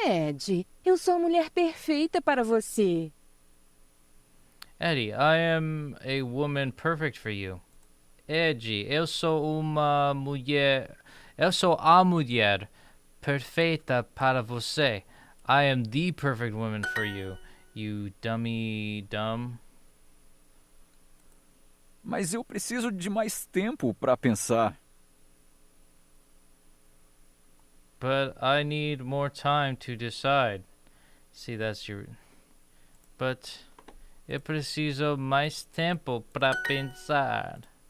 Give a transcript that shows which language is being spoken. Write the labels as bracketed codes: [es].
[pt] Ed, eu sou a mulher perfeita para você. [en] Eddie, I am a woman perfect for you. [pt] Ed, eu sou uma mulher... Eu sou a mulher perfeita para você. [en] I am the perfect woman for you, you dummy dumb. [pt] Mas eu preciso de mais tempo para pensar. [en] But I need more time to decide. See, that's your... [pt] But eu preciso mais tempo para pensar.